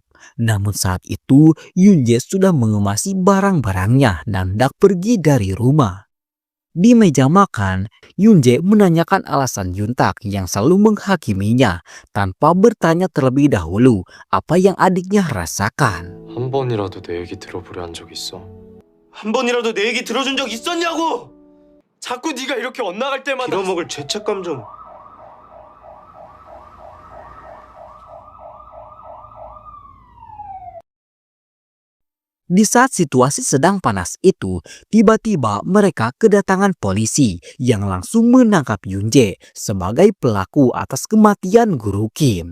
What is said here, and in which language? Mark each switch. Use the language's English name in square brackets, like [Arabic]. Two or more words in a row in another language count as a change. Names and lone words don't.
[Indonesian] Namun saat itu Yunje sudah mengemasi barang-barangnya dan hendak pergi dari rumah. Di meja makan, Yunje menanyakan alasan Yuntak yang selalu menghakiminya tanpa bertanya terlebih dahulu apa yang adiknya rasakan. [Korean] 한 번이라도 내 얘기 들어보려 한 적 있어? 한 번이라도 내 얘기 들어준 적 있었냐고. 자꾸 네가 이렇게 엇나갈 때마다 빌어먹을 죄책감 좀. [Indonesian] Di saat situasi sedang panas itu, tiba-tiba mereka kedatangan polisi yang langsung menangkap Yunje sebagai pelaku atas kematian Guru Kim.